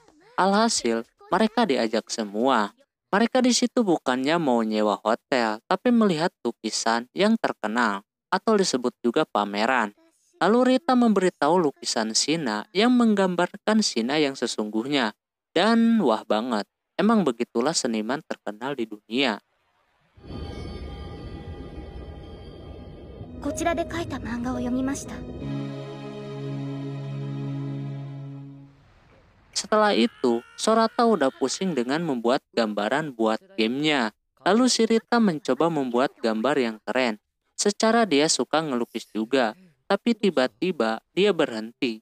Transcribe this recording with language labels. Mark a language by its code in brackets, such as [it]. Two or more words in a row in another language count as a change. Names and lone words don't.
[id] Alhasil, mereka diajak semua. Mereka di situ bukannya mau nyewa hotel, tapi melihat lukisan yang terkenal, atau disebut juga pameran. Lalu Rita memberitahu lukisan Shina yang menggambarkan Shina yang sesungguhnya. Dan wah banget, emang begitulah seniman terkenal di dunia. [ja] こちらで描いた漫画を読みました。 [id] Setelah itu, Sorata udah pusing dengan membuat gambaran buat gamenya. Lalu si Rita mencoba membuat gambar yang keren. Secara dia suka ngelukis juga, tapi tiba-tiba dia berhenti.